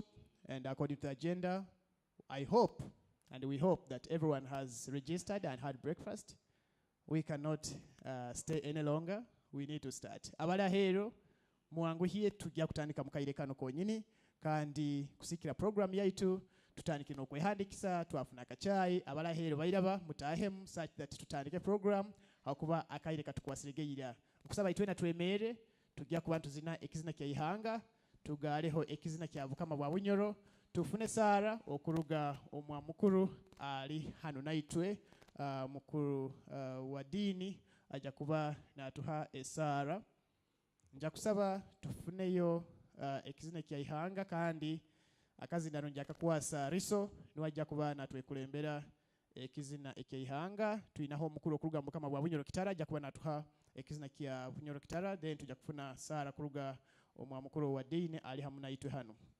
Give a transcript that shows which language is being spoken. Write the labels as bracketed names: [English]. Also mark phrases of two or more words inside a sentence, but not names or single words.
[English] And according to the agenda, I hope and we hope that everyone has registered and had breakfast. We cannot stay any longer. We need to start. [Nyoro] Abala hero, muanguhie tujja kutandika mukaire kano konyini kandi kusikira program yaitu tutandike n'okwehandikisa twafuna akachayi abala hero bairaba mutahemu [English] such that [Nyoro] tutandike program hakuba akaire katukwasiregeira kusaba itwena twemere tujja ku bantu zina ekizina ky'ihanga tugaleho ekizina kya bukama bwa bunyoro tufune Sara okuruga omwamukuru ali hano naitwe mukuru wa dini aja kuba natuha Sara nja kusaba tufuneyo ekizina ky'ihanga kandi akazina njaka kuwasa riso niwajja kuba natwekulembera ekizina eky'ihanga tuinaho omukuru okuruga mukama bwa bunyoro kitara aja kuba natuha ekizina kya bunyoro kitara then tujja kufuna Sara kuruga omwamukuru wa dini ali hamuna itwe hano.